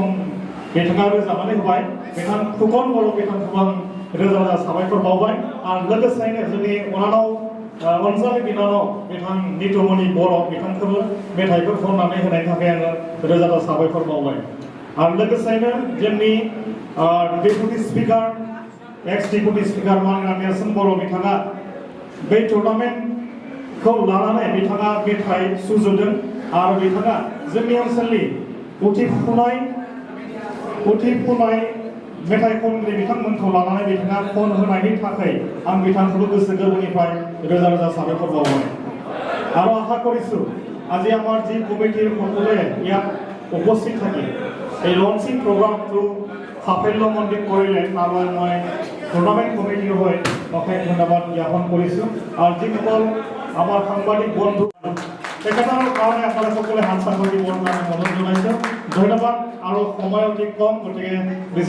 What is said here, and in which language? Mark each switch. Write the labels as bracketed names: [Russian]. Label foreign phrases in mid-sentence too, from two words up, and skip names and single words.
[Bodo] बिथाङा रोजाबनानै होबाय बिथां फुकन बर' बिथांखौ आं रोजा रोजा साबायखर बावबाय आरो लोगोसेनो जोंनि अनानाव अनजालि बिनानाव बिथां नितुमनि बर' बिथांखौबो मेथाइफोर खननानै होनायनि थाखाय आङो रोजा रोजा साबायखर बावबाय आरो लोगोसेनो जोंनि [English] deputy speaker ex deputy speaker [Bodo] मानगोनां नेरसोन बर' बिथाङा बे टुर्नामेन्टखौ लानानै बिथाङा मेथाइ सुजुदों आरो बिथाङा जोंनि ओनसोलनि उथिफुनाय मेथाइ खनगिरि बिथांमोनखौ लानानै बिथाङा खन होनायनि थाखाय आं बिथांखौबो गोसो गोरबोनिफ्राय रोजा रोजा साबायखर बावबाय आरो आशा [Assamese] কৰিছোঁ আজি আমাৰ যি কমিটিৰ সকলোৱে ইয়াত উপস্থিত থাকি এই লঞ্চিং প্ৰগ্ৰামটো সাফল্যমণ্ডিত কৰিলে তাৰবাবে মই টুৰ্নামেণ্ট কমিটিৰ হৈ অশেষ ধন্যবাদ জ্ঞাপন কৰিছোঁ আৰু যিসকল আমাৰ সাংবাদিক বন্ধু তেখেতৰ কাৰণে আপোনালোকে সকলোৱে হাত চাপৰি দিবৰ কাৰণে অনুৰোধ জনাইছোঁ ধন্যবাদ আৰু সময় অতি কম গতিকে বেছি